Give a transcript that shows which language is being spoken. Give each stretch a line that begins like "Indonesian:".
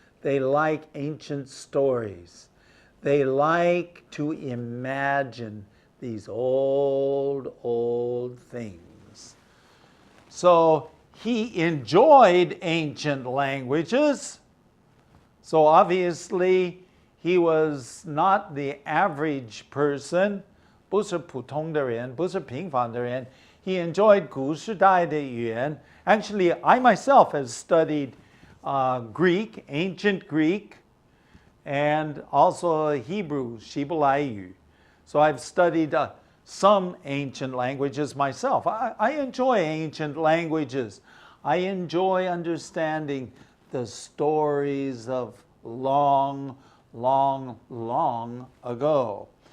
English: They like ancient stories. They like to imagine these old, old things. So he enjoyed ancient languages. So obviously he was not the average person.
Chinese: 不是普通的人，不是平凡的人.
English: He enjoyed
Chinese: 古时代的语言.
English: Actually, I myself have studied Greek, ancient Greek, and also Hebrew,
Chinese: 希伯来语.
English: So I've studied some ancient languages myself. I enjoy ancient languages. I enjoy understanding the stories of long, long, long ago.